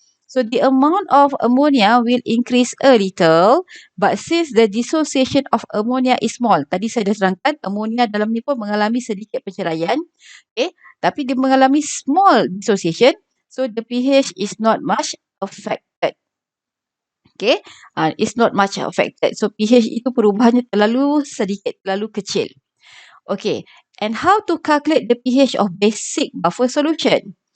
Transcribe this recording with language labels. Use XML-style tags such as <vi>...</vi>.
<en>So the amount of ammonia will increase a little, but since the dissociation of ammonia is small,</en> <ms>tadi saya dah terangkan ammonia dalam ni pun mengalami sedikit penceraian, okay, tapi dia mengalami</ms> <en>small dissociation, so the pH is not much affected. Okay, it's not much affected.</en> <ms>So pH itu perubahannya terlalu sedikit, terlalu kecil.</ms> <en>Okay, and how to calculate the pH of basic buffer solution?</en>